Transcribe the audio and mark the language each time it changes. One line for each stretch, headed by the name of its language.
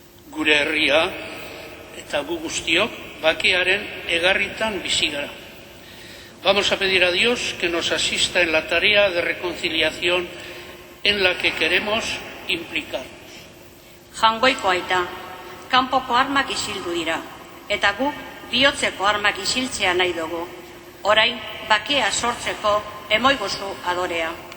Basque: Gure herria eta gu guztiok bakearen egarritan bizi gara.
Spanish: Vamos a pedir a Dios que nos asista en la tarea de reconciliación en la que queremos implicarnos.
Basque: Jangoiko aita, kanpoko armak isildu dira, eta guk bihotzeko armak isiltzea nahi dugu. Orain, bakea sortzeko emoiguzu adorea.